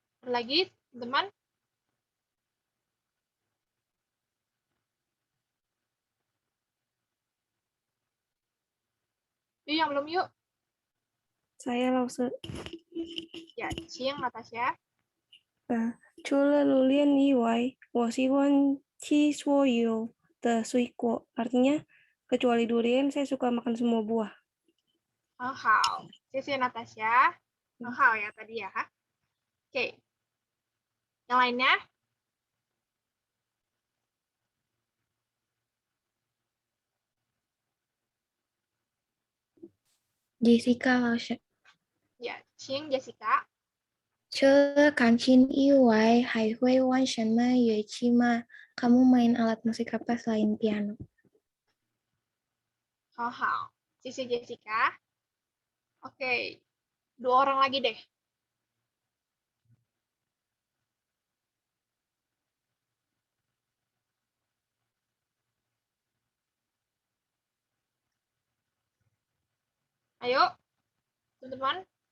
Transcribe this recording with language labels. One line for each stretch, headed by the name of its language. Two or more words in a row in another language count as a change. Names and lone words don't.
Indonesian: Lagi, teman? Yuk, yang belum yuk. Saya Lause. Ya, Cing, Natasha.
Chinese: 除了榴莲以外，我喜欢吃所有的水果.
Indonesian: Artinya, kecuali durian, saya suka makan semua buah.
Chinese: 很好，谢谢 Natasha. 很好
Indonesian: ya tadi ya. Oke. Yang lainnya?
Chinese: Jessica 老师，
Indonesian: Ya, Cing, Jessica.
Chinese: 除了钢琴以外，还会玩什么乐器吗 ？
Indonesian: Kamu main alat musik apa selain piano?
Chinese: 很好，谢谢 Jessica.
Indonesian: Oke, 2 orang lagi deh. Ayo, teman-teman.